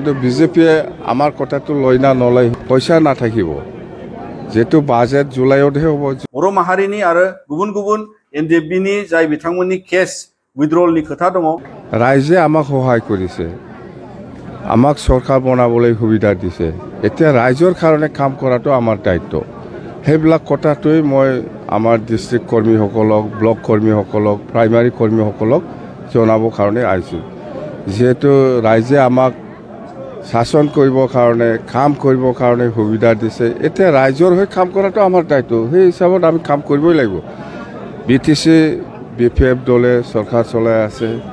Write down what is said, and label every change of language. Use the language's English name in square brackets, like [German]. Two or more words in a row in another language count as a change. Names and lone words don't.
[Assamese] কিন্তু বিজেপিয়ে আমাৰ কথাটো লয় না নলয় পইচা নাথাকিব যেহেতु বাজেট जुलाइयावহে হ'ব [Bodo] बर' माहारिनि आरो गुबुन गुबुन एनडिएफबिनि जाय बिथांमोननि [English] case withdrawal [Bodo] खोथा दङ [Assamese] ৰাইজে আমাক সহায় কৰিছে আমাক চৰকাৰ বনাবলৈ সুবিধা দিছে এতিয়া ৰাইজৰ কাৰণে কাম কৰাটো আমাৰ দায়িত্ব সেইবিলাক কথাটোই মই আমাৰ ডিস্ট্ৰিক্ট কৰ্মীসকলক ব্লক কৰ্মীসকলক প্ৰাইমাৰী কৰ্মীসকলক জনাবৰ কাৰণে আহিছোঁ যেহেতু ৰাইজে আমাক শাসন কৰিবৰ কাৰণে কাম কৰিবৰ কাৰণে সুবিধা দিছে এতিয়া ৰাইজৰ হৈ কাম কৰাটো আমাৰ দায়িত্ব সেই হিচাপত আমি কাম কৰিবই লাগিব বিটিসি বিপিএফ দলে চৰকাৰ চলাই আছে